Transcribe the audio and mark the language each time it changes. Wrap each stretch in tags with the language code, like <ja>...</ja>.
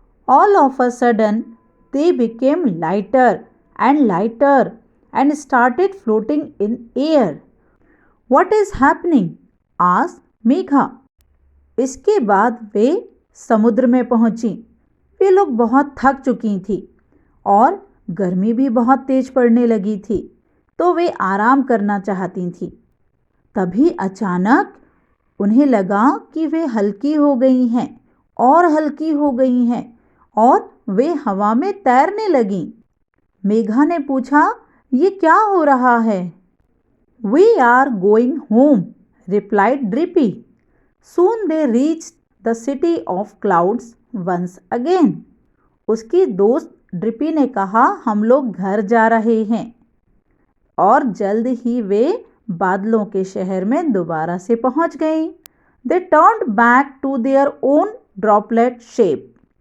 <en>All of a sudden, they became lighter and lighter and started floating in air. What is happening? asked Megha.</en> <hi>इसके बाद वे समुद्र में पहुंची। वे लोग बहुत थक चुकी थी और गर्मी भी बहुत तेज पड़ने लगी थी, तो वे आराम करना चाहती थी। तभी अचानक उन्हें लगा कि वे हल्की हो गई हैं और हल्की हो गई हैं और वे हवा में तैरने लगीं। मेघा ने पूछा, ये क्या हो रहा है?</hi> <en>We are going home, replied Drippy. Soon they reached the city of clouds once again.</en> <hi>उसकी दोस्त ड्रिपी ने कहा, हम लोग घर जा रहे हैं। और जल्द ही वे बादलों के शहर में दोबारा से पहुंच गई।</hi> <en>They turned back to their own droplet shape.</en>